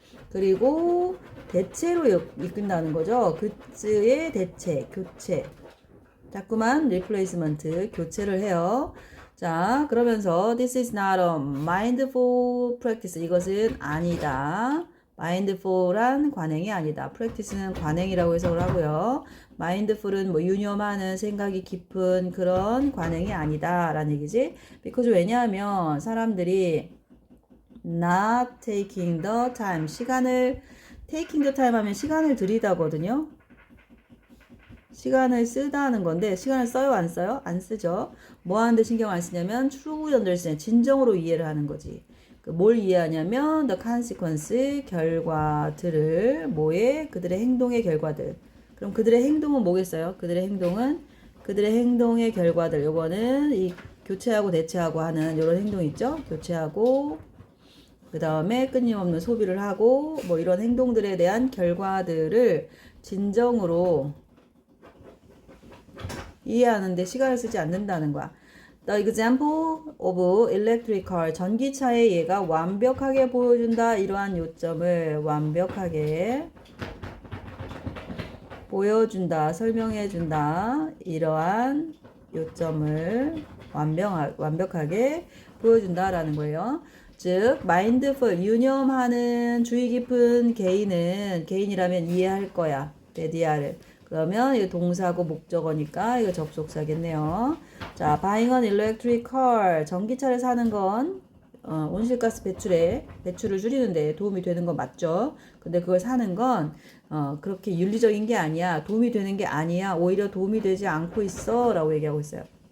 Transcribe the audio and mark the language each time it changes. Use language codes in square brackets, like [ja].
[ko] 그리고 대체로 이끈다는 거죠. 굿즈의 대체, 교체. 자꾸만 replacement, 교체를 해요. [en] 자, [ko] 그러면서 [en] this is not a mindful practice. [ko] 이것은 아니다. mindful한 관행이 아니다. practice는 관행이라고 해석을 하고요. mindful은 뭐 유념하는 생각이 깊은 그런 관행이 아니다 라는 얘기지. because 왜냐하면 사람들이 [en] not taking the time, taking the time [ko] 하면 시간을 들이다거든요. 시간을 쓰다는 건데 시간을 써요 안 써요? 안 쓰죠. 뭐 하는데 신경 안 쓰냐면 [en] true understand, [ko] 진정으로 이해를 하는 거지. 뭘 이해하냐면 [en] the consequence, [ko] 결과들을 뭐에? 그들의 행동의 결과들. 그럼 그들의 행동은 뭐겠어요? 그들의 행동의 결과들. 요거는 이 교체하고 대체하고 하는 이런 행동 있죠? 교체하고 그 다음에 끊임없는 소비를 하고 뭐 이런 행동들에 대한 결과들을 진정으로 이해하는데 시간을 쓰지 않는다는 거야. [en] The example of electric car, [ko] 전기차의 예가 완벽하게 보여준다. 이러한 요점을 완벽하게 보여준다, 설명해준다. 이러한 요점을 완벽하게 보여준다라는 거예요. 즉, mindful, 유념하는 주의 깊은 개인이라면 이해할 거야. 데디아를. 그러면 이거 동사고 목적어니까 이거 접속사겠네요. [en] 자, buying an electric car. [ko] 전기차를 사는 건 온실가스 배출을 줄이는데 도움이 되는 건 맞죠? 근데 그걸 사는 건 그렇게 윤리적인 게 아니야. 도움이 되는 게 아니야. 오히려 도움이 되지 않고 있어. 라고 얘기하고 있어요.